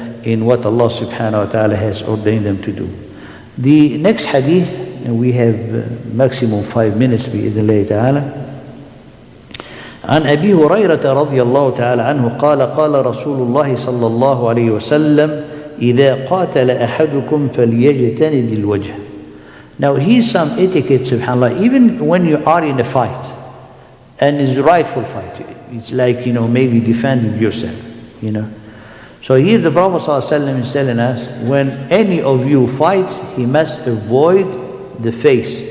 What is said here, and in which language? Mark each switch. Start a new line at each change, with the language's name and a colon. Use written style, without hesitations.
English: in what Allah subhanahu wa ta'ala has ordained them to do. The next hadith, we have maximum 5 minutes
Arabic: بإذن الله تعالى. عن أبي هريرة رضي الله تعالى عنه قال قال رسول الله صلى الله عليه وسلم إذا قاتل أحدكم فليجتنب الوجه.
English: Now here's some etiquette, subhanAllah, even when you are in a fight, and it's a rightful fight, it's like, maybe defending yourself, So here the Prophet ﷺ is telling us, when any of you fights, he must avoid the face.